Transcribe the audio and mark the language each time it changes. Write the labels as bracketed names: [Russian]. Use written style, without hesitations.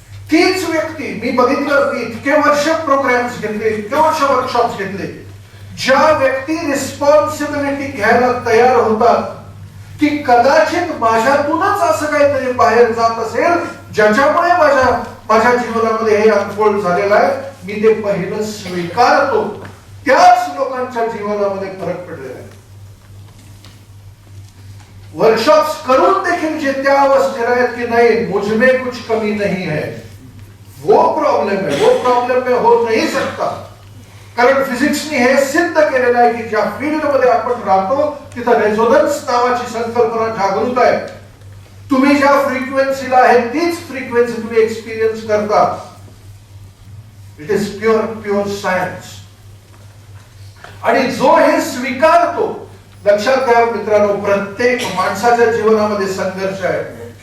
[Marathi] तीच व्यक्ती मी बघितलं की इतके वर्ष प्रोग्राम्स घेतले, इतके वर्ष वर्कशॉप्स घेतले, ज्या व्यक्ती रिस्पॉन्सिबिलिटी घ्यायला तयार होतात की कदाचित माझ्यातूनच असं काहीतरी बाहेर जात असेल ज्याच्यामुळे माझ्या जीवनामध्ये हे अनफोल्ड झालेलं आहे, मी ते पहिलं स्वीकारतो, त्याच लोकांच्या जीवनामध्ये फरक पडलेला आहे. वर्कशॉप्स करून देखील जे त्या अवस्थेला आहेत की नाही [Hindi] मुझमें कुछ कमी नहीं है, वो प्रॉब्लेम में हो नहीं सकता. [Marathi] कारण फिजिक्सने हे सिद्ध केलेलं आहे की ज्या फील्ड मध्ये आपण राहतो तिथं रेझोनन्स नावाची संकल्पना जागृत आहे. तुम्ही ज्या फ्रिक्वेन्सीला आहे तीच फ्रिक्वेन्सी तुम्ही एक्सपिरियन्स करता. [English] It is pure science. [Marathi] आणि जो हे स्वीकारतो, लक्षात घ्या मित्रांनो, प्रत्येक माणसाच्या जीवनामध्ये संघर्ष आहे.